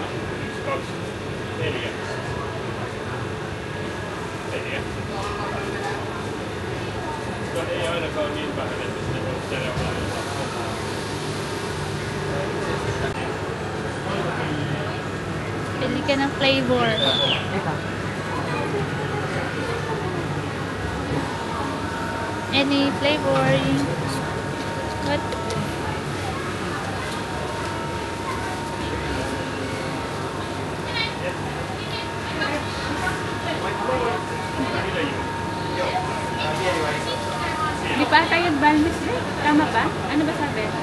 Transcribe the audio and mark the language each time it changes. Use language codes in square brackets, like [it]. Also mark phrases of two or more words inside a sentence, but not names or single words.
[en] 1, 2, 4. 4. [fi] No ei ainakaan ole niin vähän, että sitten voi seuraavalla ottaa. [tl] Pili ka ng flavor. Ika. [en] Any flavor. What? [tl] Di pa tayo advantage eh? Tama ba? Ano ba sabi?